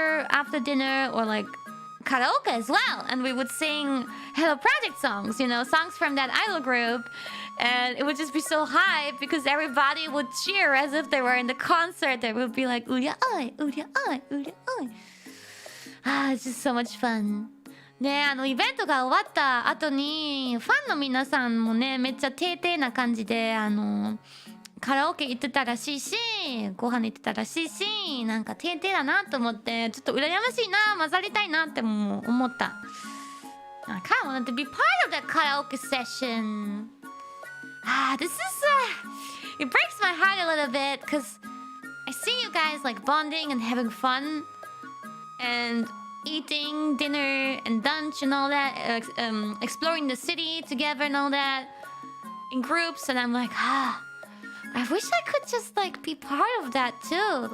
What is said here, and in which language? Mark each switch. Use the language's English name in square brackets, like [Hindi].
[English] after dinner, or like karaoke as well, and we would sing Hello Project songs, you know, songs from that idol group, and it would just be so hype because everybody would cheer as if they were in the concert. They would be like, "Uya oi, uya oi, uya oi." It's just so much fun. [Japanese] ね、イベントが終わった後にファンの皆さんもね、めっちゃ定々な感じでカラオケ行ってたらしいし、ご飯行ってたらしいし、なんか定々だなと思って、ちょっと羨ましいな、混ざりたいなっても思った。 [English] I kind of wanted to be part of that karaoke session. This is it breaks my heart a little bit because I see you guys like bonding and having fun and eating dinner and lunch and all that, exploring the city together and all that in groups, and I'm like, I wish I could just like be part of that too.